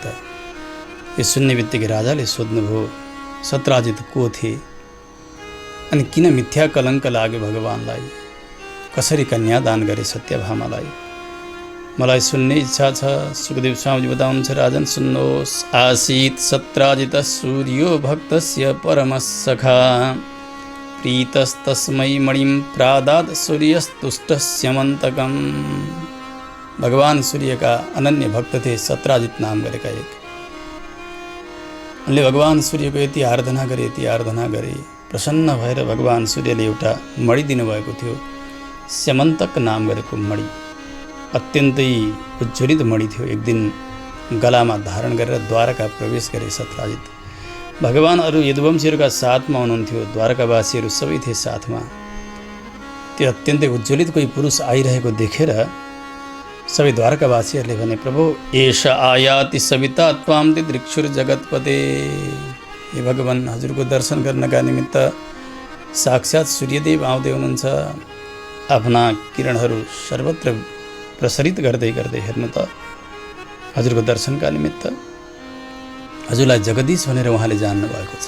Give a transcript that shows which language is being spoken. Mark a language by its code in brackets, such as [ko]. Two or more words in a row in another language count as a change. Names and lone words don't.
[ne] यो सुन्ने बित्तिकै राजाले सोध्नुभयो, सत्यराजित को थिए अनि किन मिथ्या कलङ्क लाग्यो भगवानलाई? कसरी कन्या दान गरे सत्यभामालाई? मलाई सुन्ने इच्छा छ। सुखदेव स्वामीजी बताउनुहुन्छ, राजन सुन्नुहोस्। [sa] आसीत सत्यराजित सूर्यो भक्तस्य परमसखा प्रीतस्तस्मै मणिं प्रादाद सूर्यस्तुष्टस्यमन्तकम्। [ne] भगवान सूर्यका अनन्य भक्त थिए सत्यराजित नाम गरेका एक। उनले भगवान सूर्यको यति आराधना गरे प्रसन्न भएर भगवान सूर्यले एउटा मणि दिनुभएको थियो। स्यमन्तक नाम गरेको मणि अत्यन्तै उज्ज्वलित मणि थियो। एक दिन गलामा धारण गरेर द्वारका प्रवेश गरे सत्यराजित। भगवान अरू यदुवंशीहरूका साथमा हुनुहुन्थ्यो। द्वारकावासीहरू सबै थिए साथमा। त्यो अत्यन्तै उज्ज्वलित कोही पुरुष आइरहेको देखेर सबै द्वारकावासीहरूले भने, प्रभु [sa] एष आयाति सविता त्वां दिदृक्षुर जगतपते। [ne] हे भगवान, हजुरको दर्शन गर्नका निमित्त साक्षात सूर्यदेव आउँदै हुनुहुन्छ। आफ्ना किरणहरू सर्वत्र प्रसरित गर्दै गर्दै हेर्नु त हजुरको दर्शनका निमित्त। हजुरलाई जगदीश भनेर उहाँले जान्नु भएको छ।